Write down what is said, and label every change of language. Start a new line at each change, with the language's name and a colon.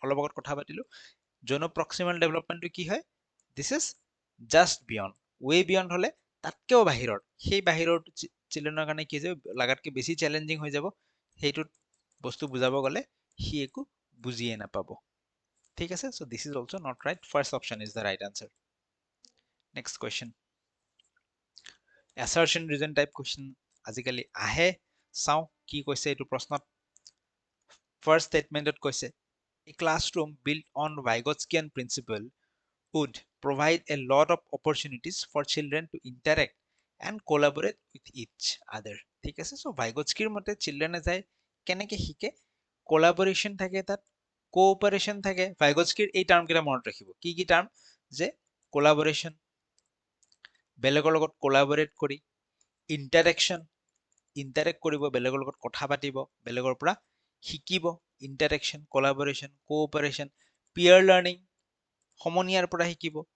Assamese: অলপ আগত কথা পাতিলো, জোন অফ প্ৰক্সিমাল ডেভেলপমেণ্টটো কি হয়,
English: This is just beyond.
Assamese: Way beyond হলে তাতকেও বাহিৰৰ, সেই বাহিৰৰ চিলড্ৰেনৰ কাৰণে কি হৈ যাব, লাগাতকে বেছি চেলেঞ্জিং হৈ যাব। সেইটোত বস্তু বুজাব গ'লে সি একো বুজিয়ে নাপাব। ঠিক আছে,
English: so this is also not right. First option is the right answer. Next question.
Assamese: Assertion reason type question আজিকালি আহে, চাও কি কৈছে এইটো প্ৰশ্নত।
English: First statementত কৈছে a classroom built on Vygotskian principle would provide a lot of opportunities for children to interact and collaborate with each other.
Assamese: ঠিক আছে, so Vygotskyৰ মতে চিলড্ৰেনে যায় কেনেকে শিকে, কোলাবোৰেশন থাকে, তাত কোঅপাৰেশন থাকে। Vygotskyৰ এই টাৰ্ম কেইটা মনত ৰাখিব, কি কি টাৰ্ম, যে কোলাবোৰেশন, বেলেগৰ লগত কোলাবোৰেট কৰি, ইন্টাৰেকশন, ইন্টাৰেক্ট কৰিব, বেলেগৰ লগত কথা পাতিব, বেলেগৰ পৰা শিকিব, ইন্টাৰেকশন, কোলাবোৰেশন, কোঅপাৰেশন, পিয়াৰ লাৰ্নিং, সমনীয়াৰ পৰা শিকিব।